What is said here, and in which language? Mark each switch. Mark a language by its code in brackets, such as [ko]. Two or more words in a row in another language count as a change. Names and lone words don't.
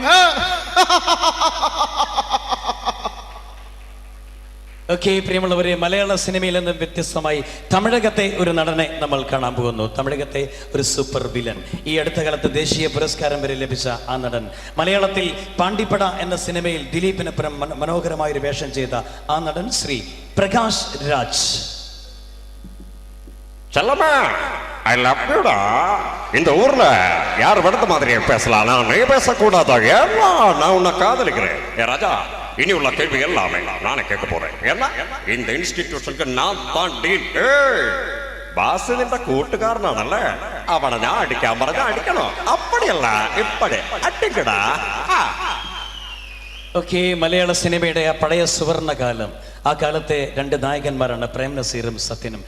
[ml] ഓക്കെ, പ്രിയമുള്ളവരെ, മലയാള സിനിമയിൽ നിന്നും വ്യത്യസ്തമായി തമിഴകത്തെ ഒരു നടനെ നമ്മൾ കാണാൻ പോകുന്നു. തമിഴകത്തെ ഒരു സൂപ്പർ വില്ലൻ, ഈ അടുത്ത കാലത്ത് ദേശീയ പുരസ്കാരം വരെ ലഭിച്ച ആ നടൻ, മലയാളത്തിൽ പാണ്ടിപ്പട എന്ന സിനിമയിൽ ദിലീപിനൊപ്പം മനോഹരമായൊരു വേഷം ചെയ്ത ആ നടൻ ശ്രീ പ്രകാശ് രാജ്. [ta] செல்லம்மா, [en] I love youda. [ta] இந்த ஊர்ல யார் வெடுத்த மாதிரியே பேசலாம், நீ பேசக்கூடாதா? ஏன்னா நான் உன்னை காதலிக்கிறேன். ஏ ராஜா, இனி உள்ள கேள்வி எல்லாமே நானே கேட்க போறேன். ஏன்னா இந்த இன்ஸ்டிடியூஷனுக்கு நான் தான் டீன். [ml] ബാസ് നിന്റെ കൂട്ടുകാരനാണല്ലേ, അവനെ ഞാൻ അടിക്കാൻ പറഞ്ഞാൽ അടിക്കണോ? [ta] அப்படியல்ல, இப்படி அடிக்கடா. [ml] ഓക്കെ, മലയാള സിനിമയുടെ ആ പഴയ സുവർണകാലം, ആ കാലത്തെ രണ്ട് നായകന്മാരാണ് പ്രേം നസീറും സത്യനും.